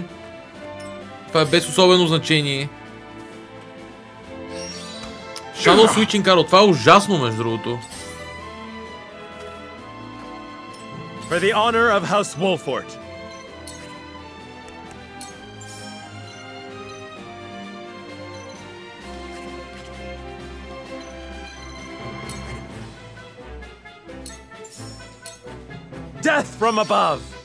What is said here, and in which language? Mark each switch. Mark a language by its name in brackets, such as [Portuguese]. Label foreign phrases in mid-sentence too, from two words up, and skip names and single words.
[Bulgarian] Това е без особено значение. [English] Shadow Switching Arrow, [Bulgarian] това е ужасно, между другото. [English] For the honor of House Wolfort. Death from above.